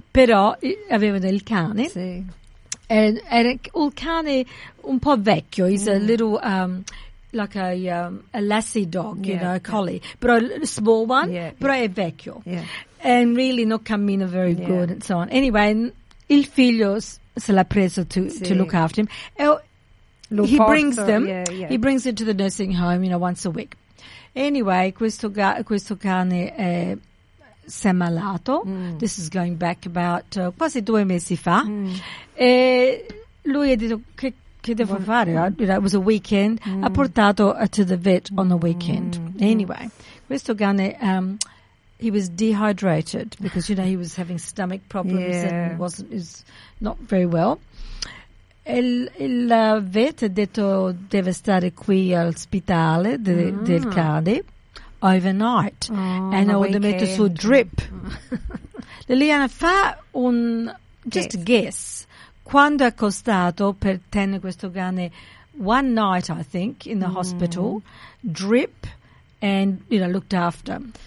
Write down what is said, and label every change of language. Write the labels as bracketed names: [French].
[Italian] Però avevano il cane. Sì. E il cane un po' vecchio, [English] he's a little like a lassie dog, you know, a collie. Yeah. [Italian] Però [English] a small one, [Italian] però è vecchio. [English] Yeah. And really not [Italian] cammina [English] very good and so on. [Italian] Anyway, il figlio se l'ha preso [English] to look after him. He brings it to the nursing home, you know, once a week. [Italian] Anyway, questo cane si è malato. Mm. [English] This is going back about [Italian] quasi 2 mesi fa. Mm. E lui ha detto, che devo fare? [English] It was a weekend. Mm. [Italian] Ha portato [English] to the vet on the weekend. Mm. [Italian] Anyway, questo cane... [English] he was dehydrated because, you know, he was having stomach problems and was not very well. [Italian] Il vet ha detto deve stare qui al ospedale del cane overnight. Oh, and ho messo su drip. Liliana, fa un... [English] just a guess. [Italian] Quando è costato per tenere questo cane [English] one night, I think, in the hospital, drip and, you know, looked after.